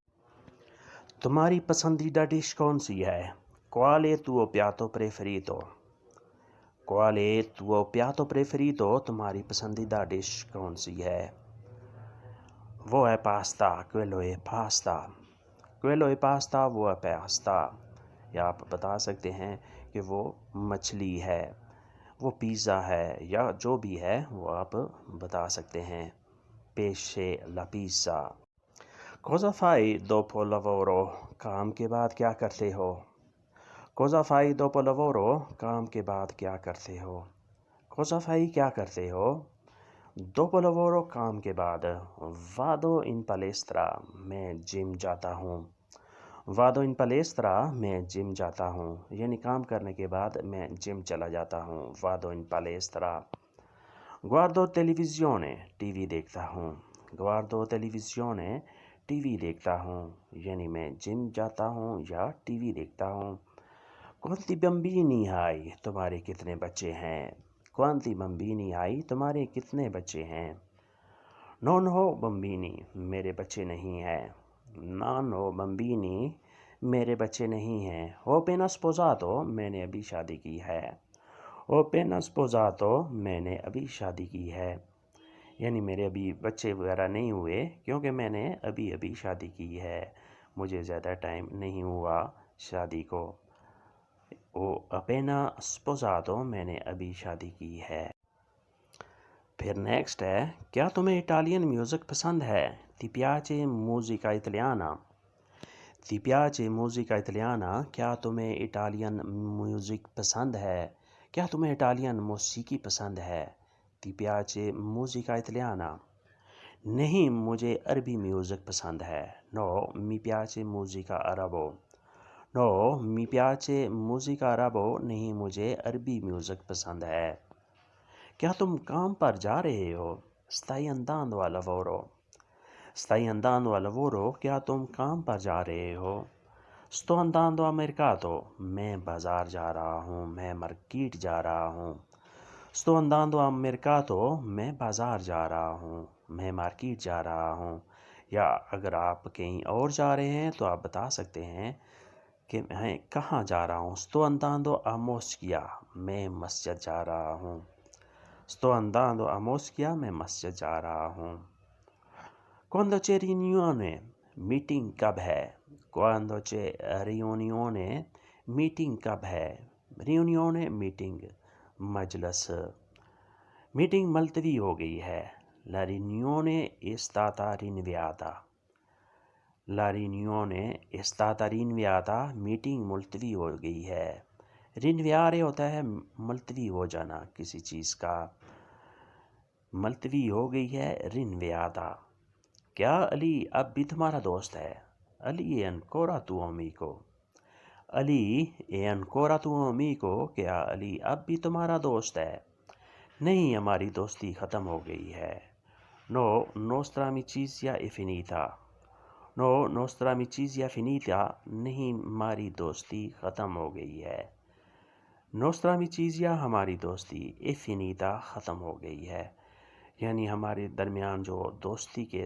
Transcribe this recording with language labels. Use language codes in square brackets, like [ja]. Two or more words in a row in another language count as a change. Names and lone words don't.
[ur] تمہاری پسندیدہ ڈش کون سی ہے. [it] quale tuo piatto preferito، quale tuo piatto preferito، [ur] تمہاری پسندیدہ ڈش کون سی ہے. وہ ہے پاستا، [it] quello è pasta. quello è pasta، [ur] وہ ہے پاستا. یا آپ بتا سکتے ہیں کہ وہ مچھلی ہے، وہ پیزا ہے، یا جو بھی ہے وہ آپ بتا سکتے ہیں. [it] pesce la pizza. cosa fai dopo lavoro، [ur] کام کے بعد کیا کرتے ہو. [it] cosa fai dopo lavoro، [ur] کام کے بعد کیا کرتے ہو. [it] cosa fai، [ur] کیا کرتے ہو. [it] dopo lavoro، [ur] کام کے بعد. [it] vado in palestra، [ur] میں جم جاتا ہوں. [it] vado in palestra، [ur] میں جم جاتا ہوں. یعنی کام کرنے کے بعد میں جم چلا جاتا ہوں. [it] vado in palestra. guardo televisione، [ur] ٹی وی دیکھتا ہوں. [it] guardo televisione، [ur] ٹی وی دیکھتا ہوں. یعنی میں جم جاتا ہوں یا ٹی وی دیکھتا ہوں. [it] quanti bambini hai، [ur] تمہارے کتنے بچے ہیں. [it] quanti bambini hai، [ur] تمہارے کتنے بچے ہیں. [it] non ho bambini، [ur] میرے بچے نہیں ہیں. [it] non ho bambini، [ur] میرے بچے نہیں ہیں. [it] ho appena sposato، [ur] میں نے ابھی شادی کی ہے. [it] ho appena sposato، [ur] میں نے ابھی شادی کی ہے. یعنی میرے ابھی بچے وغیرہ نہیں ہوئے کیونکہ میں نے ابھی شادی کی ہے، مجھے زیادہ ٹائم نہیں ہوا شادی کو. [it] ho appena sposato، [ur] میں نے ابھی شادی کی ہے. پھر نیکسٹ ہے، کیا تمہیں اٹالین میوزک پسند ہے. [it] ti piace musica italiana، ti piace musica italiana، [ur] کیا تمہیں اٹالین میوزک پسند ہے، کیا تمہیں اٹالین موسیقی پسند ہے. [it] ti piace musica italiana، [ur] نہیں مجھے عربی میوزک پسند ہے. [it] no mi piace musica arabo، no mi piace musica arabo، [ur] نہیں مجھے عربی میوزک پسند ہے. کیا تم کام پر جا رہے ہو. [it] stai andando al lavoro، stai andando al lavoro، [ur] کیا تم کام پر جا رہے ہو. [it] sto andando al mercato، [ur] میں بازار جا رہا ہوں، میں مارکیٹ جا رہا ہوں. [it] sto andando al mercato، [ur] میں بازار جا رہا ہوں، میں مارکیٹ جا رہا ہوں. یا اگر آپ کہیں اور جا رہے ہیں تو آپ بتا سکتے ہیں کہ میں کہاں جا رہا ہوں. [it] sto andando a moschia، [ur] میں مسجد جا رہا ہوں. [it] sto andando a moschia، [ur] میں مسجد جا رہا ہوں. [it] quando c'è riunione، [ur] میٹنگ کب ہے؟ [it] quando c'è riunione [ur] میٹنگ کب ہے؟ riunione میٹنگ مجلس میٹنگ ملتوی ہو گئی ہے [it] la riunione è stata rinviata la riunione è stata rinviata [ur] میٹنگ ملتوی ہو گئی ہے رینویارے ہوتا ہے ملتوی ہو جانا کسی چیز کا ملتوی ہو گئی ہے رینویاتا کیا علی اب بھی تمہارا دوست ہے علی [it] è ancora tuo amico [ur] علی [it] è ancora tuo amico [ur] کیا علی اب بھی تمہارا دوست ہے نہیں ہماری دوستی ختم ہو گئی ہے [it] no nostra amicizia è finita no nostra amicizia finita [ur] نہیں ہماری دوستی ختم ہو گئی ہے [it] nostra amicizia [ur] ہماری دوستی [it] è finita [ur] ختم ہو گئی ہے یعنی ہمارے درمیان جو دوستی کے